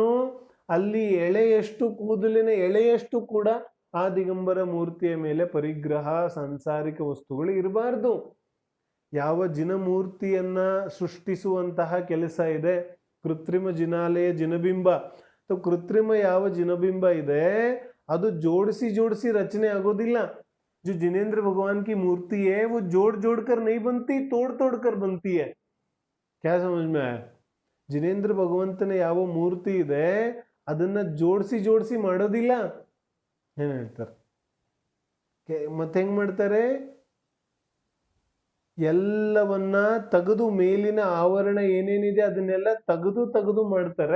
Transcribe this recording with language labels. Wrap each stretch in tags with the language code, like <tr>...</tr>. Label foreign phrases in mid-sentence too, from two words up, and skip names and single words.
<kn>ಅಲ್ಲಿ ಎಳೆಯಷ್ಟು, ಕೂದಲಿನ ಎಳೆಯಷ್ಟು ಕೂಡ ಆ ದಿಗಂಬರ ಮೂರ್ತಿಯ ಮೇಲೆ ಪರಿಗ್ರಹ, ಸಾಂಸಾರಿಕ ವಸ್ತುಗಳು ಇರಬಾರ್ದು. ಯಾವ ಜಿನಮೂರ್ತಿಯನ್ನ ಸೃಷ್ಟಿಸುವಂತಹ ಕೆಲಸ ಇದೆ, ಕೃತ್ರಿಮ ಜಿನಾಲಯ ಜಿನಬಿಂಬ. ಕೃತ್ರಿಮ ಯಾವ ಜಿನಬಿಂಬ ಇದೆ ಅದು ಜೋಡಿಸಿ ರಚನೆ ಆಗೋದಿಲ್ಲ.</kn> <hi>जो जिनेंद्र भगवान की मूर्ति है वो जोड़ कर नहीं बनती, तोड़ कर बनती है. क्या समझ में आया?</hi> <kn>ಜಿನೇಂದ್ರ ಭಗವಂತನ ಯಾವ ಮೂರ್ತಿ ಇದೆ ಅದನ್ನ ಜೋಡಿಸಿ ಮಾಡೋದಿಲ್ಲ. ಏನ್ ಹೇಳ್ತಾರೆ? ಮತ್ತೆ ಹೆಂಗ್ ಮಾಡ್ತಾರೆ? ಎಲ್ಲವನ್ನ ತೆಗೆದು, ಮೇಲಿನ ಆವರಣ ಏನೇನಿದೆ ಅದನ್ನೆಲ್ಲ ತೆಗೆದು ಮಾಡ್ತಾರೆ.</kn>